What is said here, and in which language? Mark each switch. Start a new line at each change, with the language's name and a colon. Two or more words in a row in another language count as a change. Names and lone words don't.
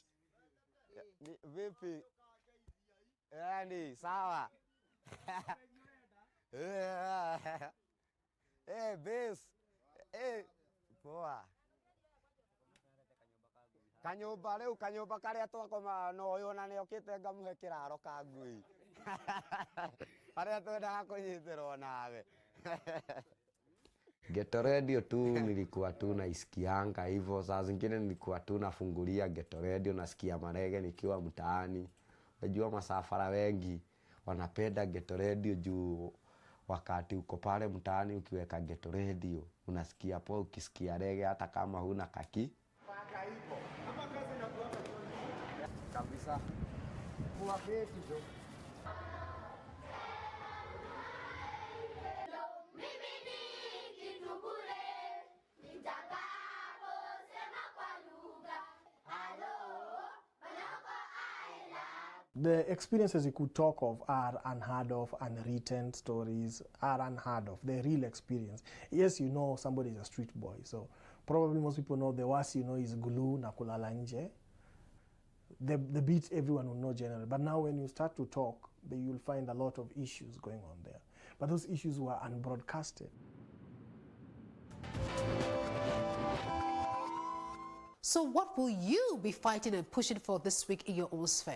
Swahili: Vipi? Yani sawa. Base. Poa.
Kikuyu: Kanyumba karia twakoma no uyu na ni okite ngamuhe kiraro ka ngui. Aria twenda kunyitirwo nawe.
Swahili: Ghetto Radio tu nilikuwa tu naisikianga hivyo, saa zingine nilikuwa tu nafungulia Ghetto Radio nasikia marege nikiwa mtaani. Unajua masafara wengi wanapenda Ghetto Radio juu wakati uko pale mtaani ukiweka Ghetto Radio unasikia poa ukisikia reggae hata kama huna kaki. Kabisa. Kwa keti jo.
English: The experiences you could talk of are unheard of, unwritten stories are unheard of. The real experience. Yes, you know somebody is a street boy, so probably most people know the worst you know is Gulu
Swahili: na kulala nje.
English: The beats everyone will know generally. But now when you start to talk, you'll find a lot of issues going on there. But those issues were unbroadcasted. So what will you be fighting and pushing for this week in your own sphere?